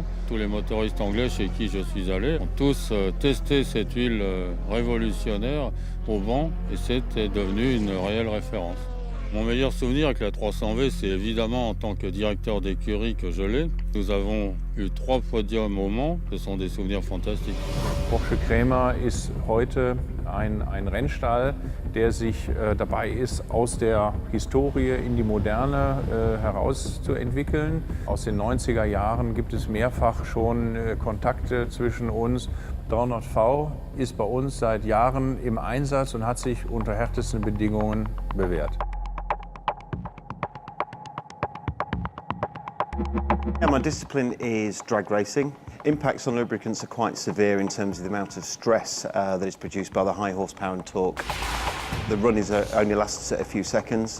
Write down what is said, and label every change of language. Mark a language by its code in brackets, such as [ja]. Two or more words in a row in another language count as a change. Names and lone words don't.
[fr] Tous les motoristes anglais chez qui je suis allé ont tous testé cette huile révolutionnaire au vent et c'était devenu une réelle référence. Mon meilleur souvenir avec la 300V, c'est évidemment en tant que directeur d'écurie que je l'ai. Nous avons eu 3 podiums au Mans, ce sont des souvenirs fantastiques. [de] Porsche Cremer ist heute ein Rennstall, der sich dabei ist, aus der Historie in die Moderne herauszuentwickeln. Aus den 90er Jahren gibt es mehrfach schon Kontakte zwischen uns. 300V ist bei uns seit Jahren im Einsatz und hat sich unter härtesten Bedingungen bewährt. [en] Yeah, my discipline is drag racing. Impacts on lubricants are quite severe in terms of the amount of stress that is produced by the high horsepower and torque. The run only lasts a few seconds.